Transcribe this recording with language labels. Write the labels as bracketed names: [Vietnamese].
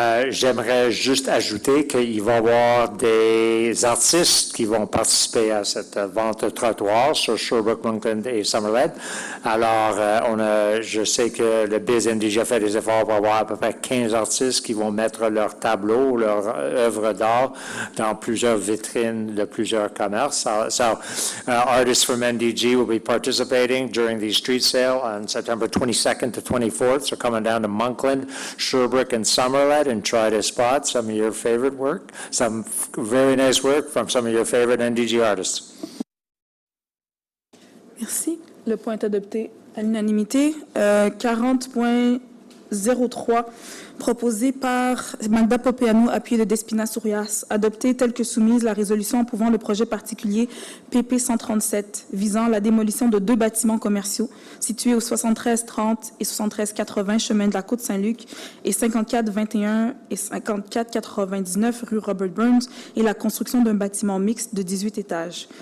[French] J'aimerais juste ajouter qu'il va y avoir des artistes qui vont participer à cette vente de trottoir sur Sherbrooke, Moncton et Summerled. Alors, je sais que le BIZ-NDG a fait des efforts pour avoir à peu près 15 artistes qui vont mettre leurs tableaux, leurs œuvres d'art dans plusieurs vitrines de plusieurs commerces. [English] So artists from NDG will be participating during the street sale on September 22nd to 24th. So coming down to Monkland, Sherbrooke, and Summerled and try to spot some of your favorite work, some very nice work from some of your favorite NDG artists. [French] Merci. Le point est adopté à l'unanimité. 40.03, proposé par Magda Popeanu, appuyé de Despina Sourias, adopté tel que soumise la résolution approuvant le projet particulier PP 137 visant la démolition de 2 bâtiments commerciaux situés au 7330 et 7380 chemin de la Côte-Saint-Luc et 5421 et 5499 rue Robert Burns et la construction d'un bâtiment mixte de 18 étages.